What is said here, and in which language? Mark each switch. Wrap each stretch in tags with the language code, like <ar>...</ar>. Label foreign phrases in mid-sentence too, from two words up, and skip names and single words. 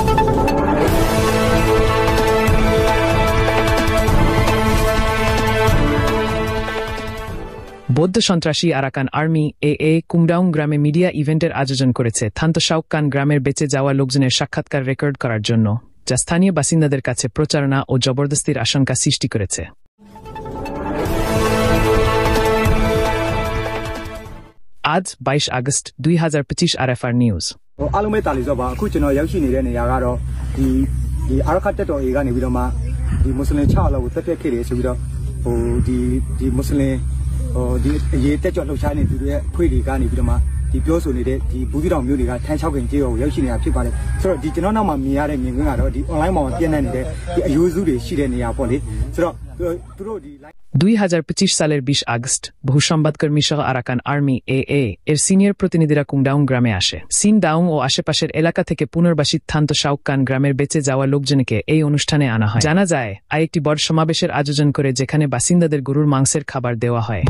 <bn>বৌদ্ধ সন্ত্রাসী আরাকান আর্মি এ কুমডাউং গ্রামে মিডিয়া ইভেন্টের আয়োজন করেছে থান্ত শাউকান গ্রামের বেঁচে যাওয়া লোকজনের সাক্ষাৎকার রেকর্ড করার জন্য, যা স্থানীয় বাসিন্দাদের কাছে প্রচারণা ও জবরদস্তির আশঙ্কা সৃষ্টি করেছে। আজ 22 আগস্ট 2025 RFR নিউজ।</bn> <my>အားလုံးပဲတာလီဆိုပါအခုကျွန်တော်ရောက်ရှိနေတဲ့နေရာကတော့ဒီအာရခတ်တက်တော်အေကနေပြီးတော့မှဒီမွတ်စလင်6လောက်ကိုတက်ပြက်ခဲ့တယ်ဆိုပြီးတော့ဒီမွတ်စလင်ဒီအရေးတက်ကြွလှုပ်ရှားနေသူတွေရဲ့ခွေတွေကနေပြီးတော့မှဒီပြောဆိုနေတဲ့ဒီဘူးသီးတောင်မျိုးတွေကထန်း6ခင်ကြေးကိုရောက်ရှိနေတာဖြစ်ပါတယ်ဆိုတော့ဒီကျွန်တော်နောက်မှာမြင်ရတဲ့မြင်ကွင်းကတော့ဒီ online မှာပြန့်နှံ့နေတဲ့ဒီအယူစုတွေရှိတဲ့နေရာပေါ့လေဆိုတော့သူတို့ဒီ</my> <bn>2025 সালের 20 আগস্ট বহু সংবাদকর্মী সহ আরাকান আর্মি এর সিনিয়র প্রতিনিধিরা কুমডাউং গ্রামে আসে। সিনডাউং ও আশেপাশের এলাকা থেকে পুনর্বাসিত থান্ত শাউকান গ্রামের বেঁচে যাওয়া লোকজনকে এই অনুষ্ঠানে আনা হয়। জানা যায় একটি বড় সমাবেশের আয়োজন করে যেখানে বাসিন্দাদের গরুর মাংসের খাবার দেওয়া হয়।</bn>